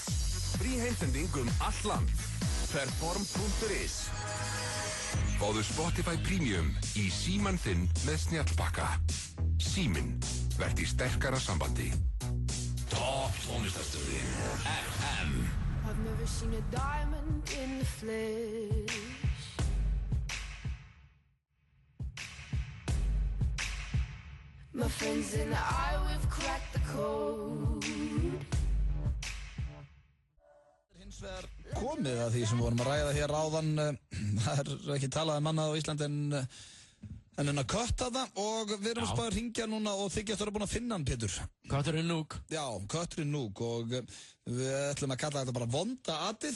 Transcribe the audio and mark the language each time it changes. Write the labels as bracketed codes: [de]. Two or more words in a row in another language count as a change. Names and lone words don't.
[is] Frí heimsending allt land. Perform.is. Fáðu Spotify Premium í símann þinn með snjallpakka. Síminn, verð í sterkara sambandi. Topp tónlistarstöðin FM. [en] I've never seen a diamond in the flesh. My friends and I, we've cracked the code. [is] Hins vegar komið að því sem við vorum að ræða hér áðan, það er ekki talað um annað á Íslandi en að kötta það og við erum að spáða að ringja núna og þykjast að vera búin að finna hann, Pétur. Kötturinn Núk. Já, kötturinn Núk og við ætlum að kalla þetta bara vonda atið.